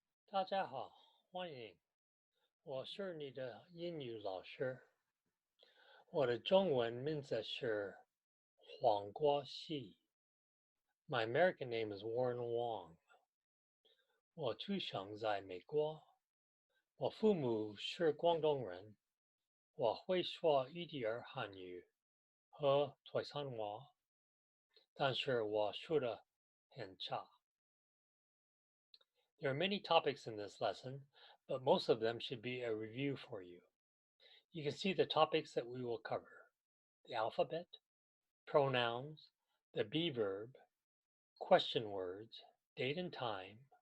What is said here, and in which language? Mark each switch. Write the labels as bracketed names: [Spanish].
[Chinese] 大家好，欢迎，我是你的英语老师。我的中文名字是黄国熙。 [English] My American name is Warren Wong. [Chinese] 我出生在美国，我父母是广东人，我会说一点汉语和台山话，但是我说的很差。 [English] There are many topics in this lesson, but most of them should be a review for you. You can see the topics that we will cover: the alphabet, pronouns, the be verb, question words, date and time.